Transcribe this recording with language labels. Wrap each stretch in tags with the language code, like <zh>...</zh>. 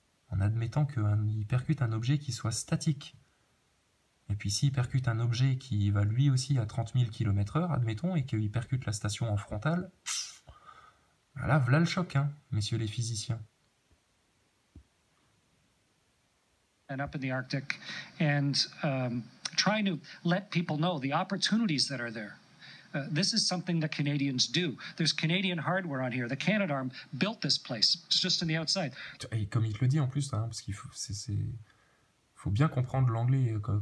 <fr>En admettant qu'il percute un objet qui soit statique. Et puis s'il percute un objet qui va lui aussi à 30 000 km/h, admettons, et qu'il percute la station en frontale, voilà le choc, hein, messieurs les physiciens.</fr> <en>And up in the Arctic, and trying to let people know the opportunities that are there. This is something that Canadians do. There's Canadian hardware on here. The Canadarm built this place. It's just on the outside.</en> <fr>Et comme il te le dit en plus, hein, parce qu'il faut bien comprendre l'anglais.</fr>